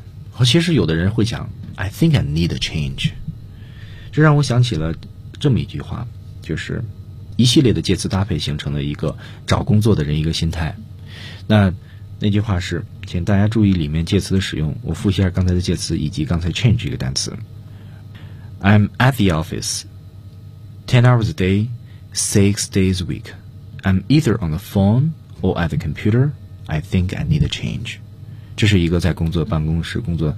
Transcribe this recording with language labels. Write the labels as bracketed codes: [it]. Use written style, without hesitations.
[zh] 好，其实有的人会讲 [en] I think I need a change. [zh] 这让我想起了这么一句话，就是一系列的介词搭配形成了一个找工作的人一个心态。那句话是，请大家注意里面介词的使用。我复习一下刚才的介词以及刚才 change 这个单词。 [en] I'm at the office, 10 hours a day, 6 days a week. I'm either on the phone or at the computer. I think I need a change. [zh] 这是一个在工作办公室工作